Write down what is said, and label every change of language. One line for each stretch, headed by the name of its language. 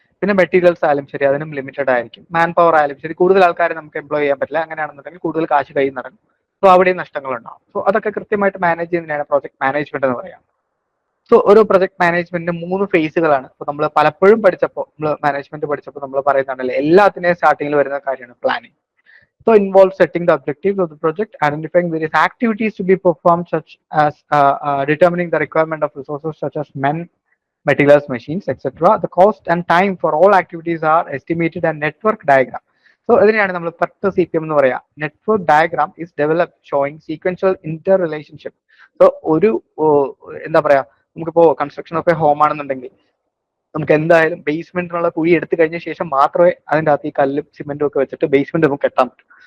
Malayalam: പിന്നെ മെറ്റീരിയൽസ് ആയാലും ശരി, അതിനും ലിമിറ്റഡ് ആയിരിക്കും. മാൻ പവർ ആയാലും ശരി, കൂടുതൽ ആൾക്കാരെ നമുക്ക് എംപ്ലോയ് ചെയ്യാൻ പറ്റില്ല. അങ്ങനെയാണെന്നുണ്ടെങ്കിൽ കൂടുതൽ കാശ് കയ്യിൽ നിറങ്ങും. സോ അവിടെയും നഷ്ടങ്ങൾ ഉണ്ടാവും. സോ അതൊക്കെ കൃത്യമായിട്ട് മാനേജ് ചെയ്യുന്നതിനാണ് പ്രോജക്ട് മാനേജ്മെന്റ് എന്ന് പറയാം. സോ ഒരു പ്രൊജക്ട് മാനേജ്മെന്റിന് 3 ഫേസുകളാണ്. ഇപ്പൊ നമ്മൾ പലപ്പോഴും പഠിച്ചപ്പോൾ, നമ്മൾ മാനേജ്മെന്റ് പഠിച്ചപ്പോൾ നമ്മൾ പറയുന്നുണ്ടല്ലേ, എല്ലാത്തിനെയും സ്റ്റാർട്ടിങ്ങിൽ വരുന്ന കാര്യമാണ് planning.
English: So involves setting the objectives of the project, identifying various activities to be performed, such as determining the requirement of resources such as men, materials, machines, etc. The cost and time for all activities are estimated, and network diagram.
Malayalam: So ഇതിനെയാണ് നമ്മൾ PERT CPM എന്ന് പറയാം.
English: Network diagram is developed showing sequential interrelationship.
Malayalam: So എന്താ പറയാ, നമുക്കിപ്പോ construction of A home ആണെന്നുണ്ടെങ്കിൽ നമുക്ക് എന്തായാലും ബേസ്മെന്റിനുള്ള കുഴി എടുത്തു കഴിഞ്ഞ ശേഷം മാത്രമേ അതിൻ്റെ അകത്ത് ഈ കല്ലും സിമെന്റും ഒക്കെ വെച്ചിട്ട് ബേസ്മെന്റ് നമുക്ക് കെട്ടാൻ പറ്റും.